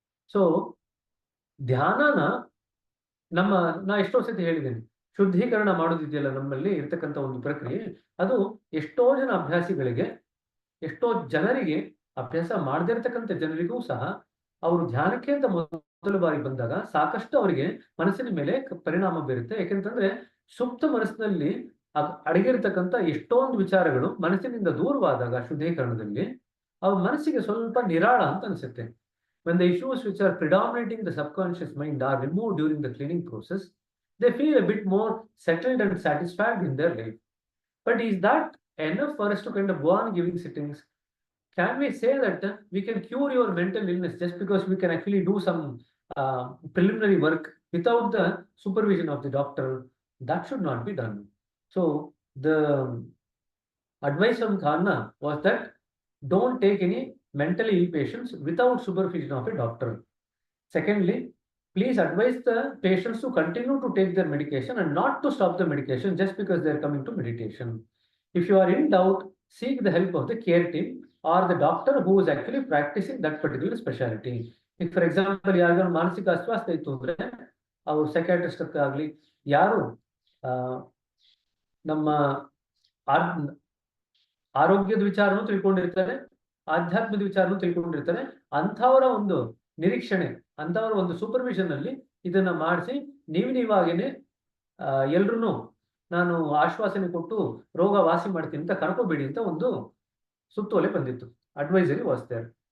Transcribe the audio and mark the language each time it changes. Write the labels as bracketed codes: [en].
[kn] So ಧ್ಯಾನನ ನಾ ಎಷ್ಟೋ ಸತಿ ಹೇಳಿದ್ದೇನೆ, ಶುದ್ಧೀಕರಣ ಮಾಡೋದಿದೆಯಲ್ಲ ನಮ್ಮಲ್ಲಿ ಇರ್ತಕ್ಕಂಥ ಒಂದು ಪ್ರಕ್ರಿಯೆ, ಅದು ಎಷ್ಟೋ ಜನ ಅಭ್ಯಾಸಿಗಳಿಗೆ, ಎಷ್ಟೋ ಜನರಿಗೆ, ಅಭ್ಯಾಸ ಮಾಡದೇ ಇರ್ತಕ್ಕಂಥ ಜನರಿಗೂ ಸಹ ಅವರು ಧ್ಯಾನಕ್ಕೆ ಅಂತ ಮೊದಲ ಬಾರಿ ಬಂದಾಗ ಸಾಕಷ್ಟು ಅವರಿಗೆ ಮನಸ್ಸಿನ ಮೇಲೆ ಪರಿಣಾಮ ಬೀರುತ್ತೆ. ಯಾಕೆಂತಂದ್ರೆ ಸುಪ್ತ ಮನಸ್ಸಿನಲ್ಲಿ ಅಡಗಿರ್ತಕ್ಕಂಥ ಎಷ್ಟೊಂದು ವಿಚಾರಗಳು ಮನಸ್ಸಿನಿಂದ ದೂರವಾದಾಗ ಶುದ್ಧೀಕರಣದಲ್ಲಿ ಅವ್ರ ಮನಸ್ಸಿಗೆ ಸ್ವಲ್ಪ ನಿರಾಳ ಅಂತ ಅನಿಸುತ್ತೆ. [en] When the issues which are predominating the subconscious mind are removed during the cleaning process, they feel a bit more settled and satisfied in their life. But is that enough for us to kind of go on giving sittings? Can we say that we can cure your mental illness just because we can actually do some preliminary work without the supervision of the doctor? That should not be done. So the advice from Khanna was that don't take any mentally ill patients without supervision of a doctor. Secondly, please advise the patients to continue to take their medication and not to stop the medication just because they are coming to meditation. If you are in doubt, seek the help of the care team or the doctor who is actually practicing that particular specialty. If for example [kn] ಯಾರಿಗಾದ್ರು ಮಾನಸಿಕ ಅಸ್ವಾಸ್ಥ್ಯ ಇತ್ತು ಅಂದ್ರೆ ಅವರು psychiatrist ಆಗಲಿ, ಯಾರು ನಮ್ಮ ಆರೋಗ್ಯದ ವಿಚಾರನೂ ತಿಳ್ಕೊಂಡಿರ್ತಾರೆ, ಆಧ್ಯಾತ್ಮದ ವಿಚಾರನೂ ತಿಳ್ಕೊಂಡಿರ್ತಾರೆ, ಅಂಥವರ ಒಂದು ನಿರೀಕ್ಷಣೆ, ಅಂಥವರ ಒಂದು ಸೂಪರ್ವಿಷನ್ ಅಲ್ಲಿ ಇದನ್ನ ಮಾಡಿಸಿ ನೀವಾಗೇನೆ ಎಲ್ರು ನಾನು ಆಶ್ವಾಸನೆ ಕೊಟ್ಟು ರೋಗ ವಾಸಿ ಮಾಡ್ತೀನಿ ಅಂತ ಕರ್ಕೋಬೇಡಿ ಅಂತ ಒಂದು ಸುತ್ತೋಲೆ ಬಂದಿತ್ತು. [en] Advisory was there.